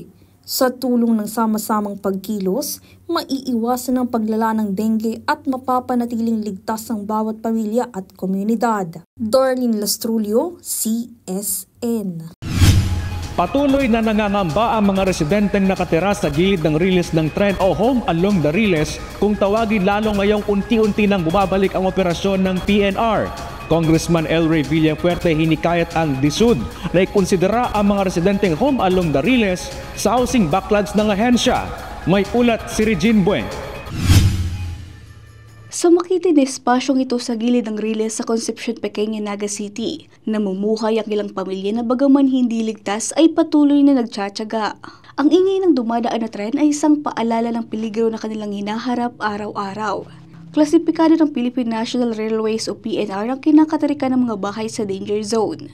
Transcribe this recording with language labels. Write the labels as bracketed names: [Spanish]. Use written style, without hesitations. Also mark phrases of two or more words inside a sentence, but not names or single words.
[Filipino] Sa tulong ng sama-samang pagkilos, maiiwasan ang paglala ng dengue at mapapanatiling ligtas ang bawat pamilya at komunidad. Darlene Lastrulio, CSN. Patuloy na nangangamba ang mga residenteng nakatira sa gilid ng riles ng tren o [English] home along the [Filipino] riles kung tawagin lalo ngayong unti-unti nang bumabalik ang operasyon ng PNR. Congressman El Rey Villafuerte hinikayat ang DSUD na ikonsidera ang mga residenteng [English] home along the [Filipino] riles sa housing backlogs ng ahensya. May ulat si Regine Buen. Sa makitid na espasyong ito sa gilid ng riles sa Concepcion Pequeña, Naga City, namumuhay ang ilang pamilya na bagaman hindi ligtas ay patuloy na nagtsatsaga. Ang ingay ng dumadaan na tren ay isang paalala ng peligro na kanilang hinaharap araw-araw. Klasipikado ng Philippine National Railways o PNR ang kinakatarikan ng mga bahay sa danger zone.